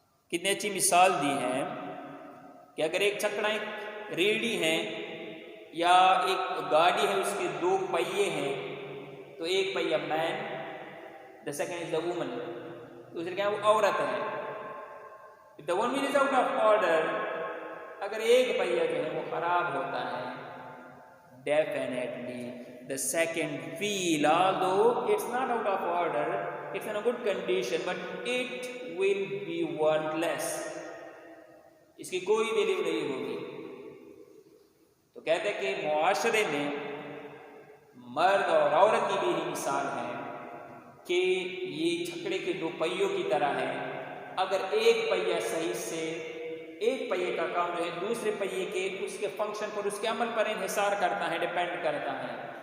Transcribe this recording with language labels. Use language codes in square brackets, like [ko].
[ur] کتنی اچھی مثال دی ہے کہ اگر ایک چھکڑا, ایک ریڑھی ہے یا ایک گاڑی ہے, اس کے دو پہیے ہیں, تو ایک پہیہ مین, [en] the second is the woman, [ur] دوسرے کیا ہے وہ عورت ہے. [en] if the one wheel is out of order, [ur] اگر ایک پہیہ جو ہے وہ خراب ہوتا ہے, [en] definitely the second wheel, although it's not out of order, it's in a good condition, but it will be worthless. [ur] اس کی کوئی ویلیو نہیں ہوگی. تو کہتے ہیں کہ معاشرے میں مرد اور عورت کی بھی یہی مثال ہے کہ یہ چھکڑے کے دو پہیوں کی طرح ہے. اگر ایک پہیہ صحیح سے, ایک پہیے کا کام جو ہے دوسرے پہیے کے اس کے فنکشن پر, اس کے عمل پر انحصار کرتا ہے, ڈیپینڈ کرتا ہے.